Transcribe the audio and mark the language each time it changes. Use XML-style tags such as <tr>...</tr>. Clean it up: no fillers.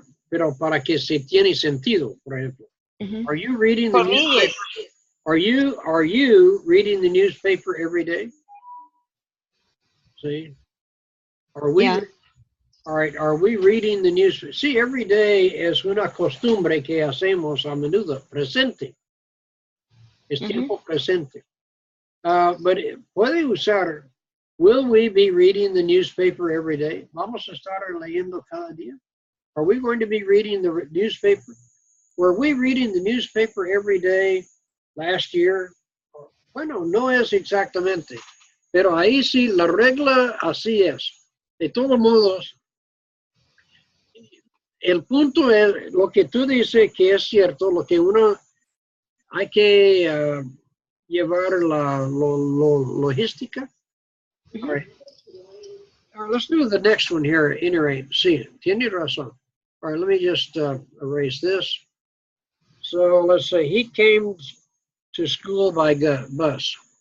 <es>Pero para que se tiene sentido, por ejemplo. Mhm.</es> <en>Are you reading the For me, newspaper? yes. Are you reading the newspaper every day? See? Are we? Yeah. All right, are we reading the newspaper? See, every day</en> <es>es una costumbre que hacemos a menudo, presente. Es tiempo presente.</es> <en>But</en> <es>puede usar,</es> <en>will we be reading the newspaper every day?</en> <es>¿Vamos a estar leyendo cada día?</es> <en>Are we going to be reading the newspaper? Were we reading the newspaper every day last year?</en> <es>Bueno, no es exactamente, pero ahí sí, la regla así es. De todos modos, el punto es lo que tú dices que es cierto, lo que uno hay que llevar la logística.</es> <en>All right. All right, let's do the next one here at any rate.</en> <es>Sí, tiene razón.</es> <en>All right, let me just erase this. So let's say he came to school by bus.</en>